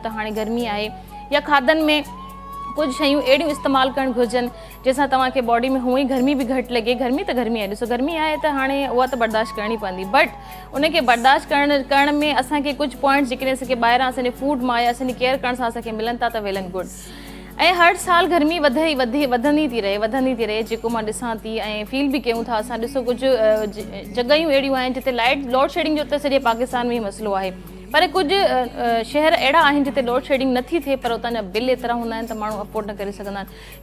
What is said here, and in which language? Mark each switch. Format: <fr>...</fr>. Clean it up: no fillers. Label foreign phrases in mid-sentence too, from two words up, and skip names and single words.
<sd>त हाणे गर्मी आहे या खाधनि में कुझु शयूं अहिड़ियूं इस्तेमालु करणु घुरिजनि जंहिंसां तव्हांखे बॉडी में हूअं ई गर्मी बि घटि लॻे। गर्मी आहे, ॾिसो गर्मी आहे त हाणे उहा त बर्दाश्त करणी पवंदी, बट उनखे बर्दाश्त करण में असांखे कुझु पॉइंट्स जेकॾहिं असांखे ॿाहिरां असांजे फूड मां या असांजी केयर करण सां असांखे मिलनि था त</sd> <en>well and good.</en> <sd>ऐं हर साल गर्मी वधंदी थी रहे जेको मां ॾिसां थी ऐं फील बि कयूं था असां। ॾिसो कुझु जॻहियूं अहिड़ियूं आहिनि जिते</sd> <en>light load shedding</en> <sd>जो त सॼे पाकिस्तान में ई मसइलो आहे, पर कुझु शहर अहिड़ा आहिनि जिते</sd> <en>load shedding</en> <sd>नथी थिए, पर उतां जा बिल एतिरा हूंदा आहिनि त माण्हू अफोर्ड न करे सघंदा आहिनि।</sd>